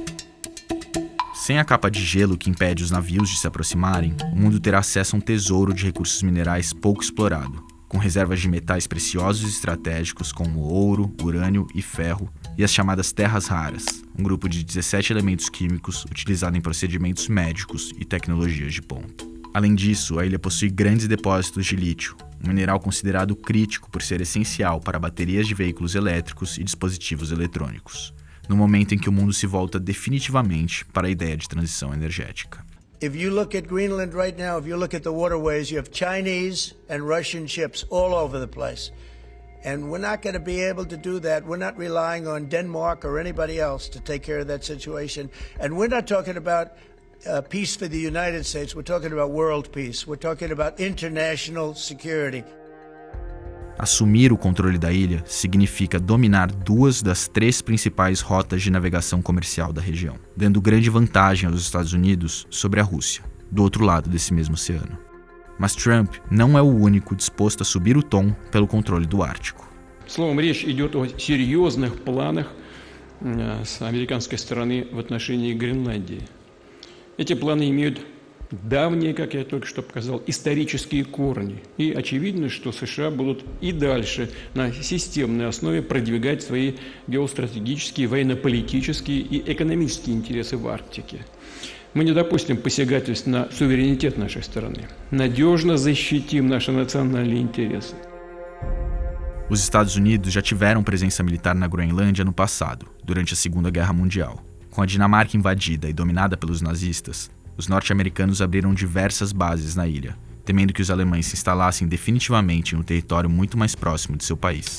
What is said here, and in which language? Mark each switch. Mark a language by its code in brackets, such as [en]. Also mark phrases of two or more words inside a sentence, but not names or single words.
[pt] Sem a capa de gelo que impede os navios de se aproximarem, o mundo terá acesso a um tesouro de recursos minerais pouco explorado, com reservas de metais preciosos e estratégicos como ouro, urânio e ferro, e as chamadas terras raras, um grupo de 17 elementos químicos utilizado em procedimentos médicos e tecnologias de ponta. Além disso, a ilha possui grandes depósitos de lítio, um mineral considerado crítico por ser essencial para baterias de veículos elétricos e dispositivos eletrônicos, no momento em que o mundo se volta definitivamente para a ideia de transição energética. [en] If you look at Greenland right now, if you look at the waterways, you have Chinese and Russian ships all over the place. And we're not going to be able to do that. We're not relying on Denmark or anybody else to take care of that situation. And we're not talking about peace for the United States. We're talking about world peace. We're talking about international security. [pt] Assumir o controle da ilha significa dominar 2 das 3 principais rotas de navegação comercial da região, dando grande vantagem aos Estados Unidos sobre a Rússia, do outro lado desse mesmo oceano. Mas Trump não é o único disposto a subir o tom pelo controle do Ártico. [ru] Словом, речь идет о серьезных планах с американской стороны в отношении Гренландии. Эти планы имеют давние, как я только что показал, исторические корни. И очевидно, что США будут и дальше на системной основе продвигать свои геостратегические, военно-политические и экономические интересы в Арктике. Мы не допустим посягательств на суверенитет нашей страны. Надежно защитим наши национальные интересы. [pt] Os Estados Unidos já tiveram presença militar na Groenlândia no passado, durante a Segunda Guerra Mundial. Com a Dinamarca invadida e dominada pelos nazistas, os norte-americanos abriram diversas bases na ilha, temendo que os alemães se instalassem definitivamente em um território muito mais próximo de seu país.